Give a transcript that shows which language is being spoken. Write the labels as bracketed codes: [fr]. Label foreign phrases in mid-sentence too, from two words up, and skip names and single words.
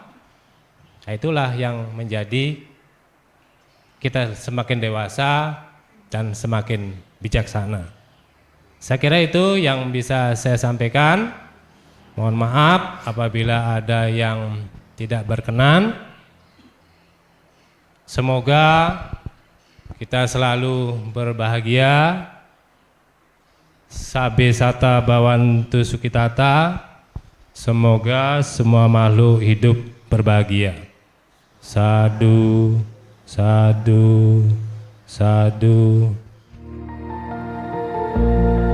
[id] Nah, itulah yang menjadi kita semakin dewasa dan semakin bijaksana. Saya kira itu yang bisa saya sampaikan. Mohon maaf apabila ada yang tidak berkenan. Semoga kita selalu berbahagia. [pi] Sabe sata bawantu sukitata. [id] Semoga semua makhluk hidup berbahagia. [pi] Sadu, sadu, sadu.